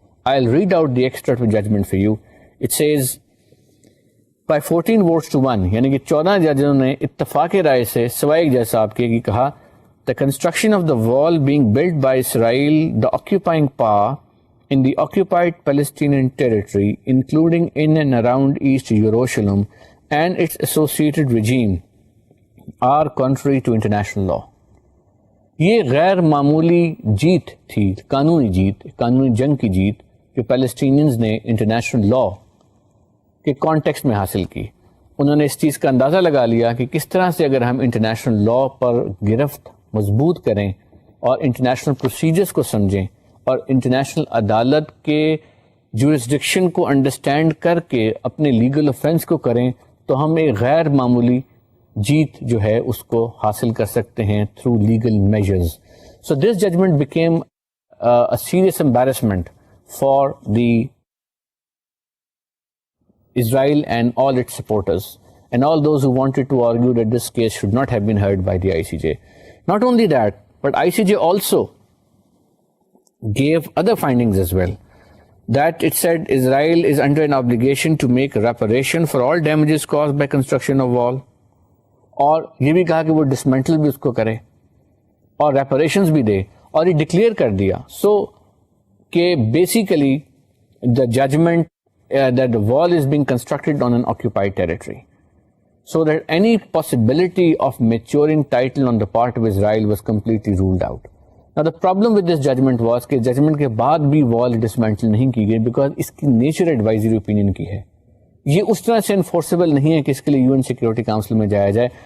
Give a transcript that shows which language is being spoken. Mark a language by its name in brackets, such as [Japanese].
[English] I'll read out the extract of judgment for you. It says, by 14 votes to 1, [Urdu] یعنی کہ 14 ججوں نے اتفاق رائے سے سوائے ایک جج صاحب کے [English] کہا, the construction of the wall being built by Israel, the occupying power, in the occupied Palestinian territory, including in and around East Jerusalem and its associated regime, are contrary to international law. [Urdu] یہ غیر معمولی جیت تھی, قانونی جنگ کی جیت جو پیلسٹینینز نے انٹرنیشنل لا کے کانٹیکسٹ میں حاصل کی. انہوں نے اس چیز کا اندازہ لگا لیا کہ کس طرح سے اگر ہم انٹرنیشنل لا پر گرفت مضبوط کریں اور انٹرنیشنل پروسیجرز کو سمجھیں اور انٹرنیشنل عدالت کے جورسڈکشن کو انڈرسٹینڈ کر کے اپنے لیگل افینس کو کریں, تو ہم ایک غیر معمولی جیت جو ہے اس کو حاصل کر سکتے ہیں [English] Through legal measures. So this judgment became a serious embarrassment for the Israel and all its supporters and all those who wanted to argue that this case should not have been heard by the ICJ. Not only that, but ICJ also gave other findings as well. That it said Israel is under an obligation to make reparation for all damages caused by construction of wall. [Urdu] اور یہ بھی کہا کہ وہ dismantle بھی اس کو کرے اور ریپریشنز بھی دے, اور یہ ڈکلیئر کر دیا سو کہ basically the judgment [English] that the wall is being constructed on an occupied territory. so that any possibility of maturing title on the part of Israel was completely ruled out. Now the problem with this judgment was کہ judgment کے بعد بھی wall dismantle نہیں کی گئی because اس کی nature advisory opinion کی ہے. [Urdu] یہ اس طرح سے enforceable نہیں ہے کہ اس کے لیے UN Security Council میں جایا جائے.